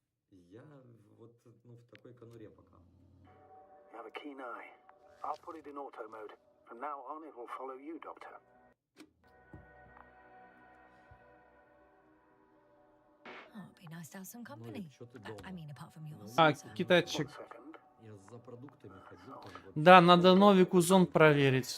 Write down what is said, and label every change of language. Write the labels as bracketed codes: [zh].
[ru] Я вот, ну, в такой конуре пока. [en] You have a keen eye. I'll put it in auto mode. From now on, it will follow you, Doctor. Oh, it'd be nice to have some company. [ru] Новик, чё ты дома? [en] I mean, apart from yours. [ru] А, [en] sir. [ru] китайчик. [en] 1 second. [ru] Я за продуктами ходил там вот. Да, надо Новику зонд проверить.